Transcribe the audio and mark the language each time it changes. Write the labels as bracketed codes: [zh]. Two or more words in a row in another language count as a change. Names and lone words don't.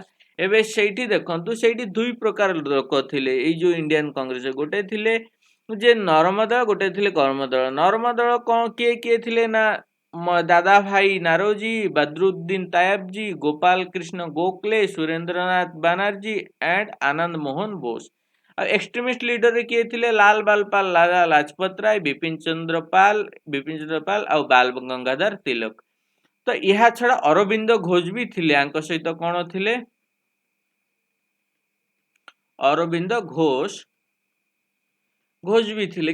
[or] ଏବେ ସେଇଠି ଦେଖନ୍ତୁ ସେଇଠି ଦୁଇ ପ୍ରକାର ଲୋକ ଥିଲେ ଏଇ ଯୋଉ ଇଣ୍ଡିଆନ କଂଗ୍ରେସ। ଗୋଟେ ଥିଲେ ଯେ ନରମ ଦଳ, ଗୋଟେ ଥିଲେ କର୍ମ ଦଳ। ନରମ ଦଳ କଣ କିଏ କିଏ ଥିଲେ ନା ଦାଦା ଭାଇ ନାରୋଜି, ବଦ୍ରୁଦ୍ଦିନ ତାୟବଜୀ, ଗୋପାଳ କୃଷ୍ଣ ଗୋଖଲେ, ସୁରେନ୍ଦ୍ରନାଥ ବାନାର୍ଜୀ एंड आनंद मोहन बोस। ଆଉ [en] extremist leader [or] କିଏ ଥିଲେ? ଲାଲ ବାଲପାଲ, ଲାଲା ଲାଜପତ ରାୟ, ବିପିନ ଚନ୍ଦ୍ର ପାଲ ଆଉ ବାଲ ଗଙ୍ଗାଧର ତିଲକ। ତ ଏହା ଛଡା ଅରବିନ୍ଦ ଘୋଷ ବି ଥିଲେ। ଆଙ୍କ ସହିତ କଣ ଥିଲେ? ଅରବିନ୍ଦ ଘୋଷ ବି ଥିଲେ।